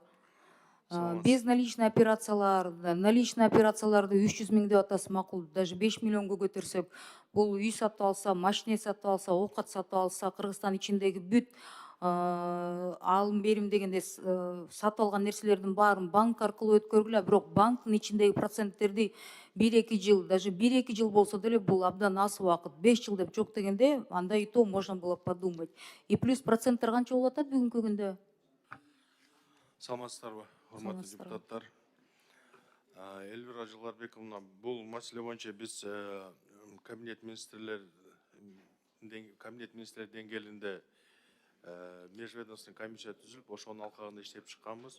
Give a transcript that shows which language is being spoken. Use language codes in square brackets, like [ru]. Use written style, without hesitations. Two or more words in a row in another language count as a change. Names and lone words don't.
[ky] Безналичный операцияларды 300 миң деп атасыз, макул, даже 5 миллионго көтөрсөк, бул үй сатып алса, машина сатып алса, оокат сатып алса, Кыргызстан ичиндеги бүт алым берим дегенде сатып алган нерселердин баарын банк аркылуу өткөргүлө, бирок банктын ичиндеги проценттерди 1-2 жыл, даже 1-2 жыл болсо деле бул абдан аз убакыт. 5 жыл деп жок дегенде, анда [ru] и то можно было подумать. И плюс [ky] проценттер канча болуп атат бүгүнкү күндө? Саламатсыздарбы, урматтуу депутаттар. Эльвира Жылгарбековна, бул маселе боюнча биз кабинет министрлер деңгээлинде [ru] межведомственный комиссия [ky] түзүлүп, ошонун алкагында иштеп чыкканбыз.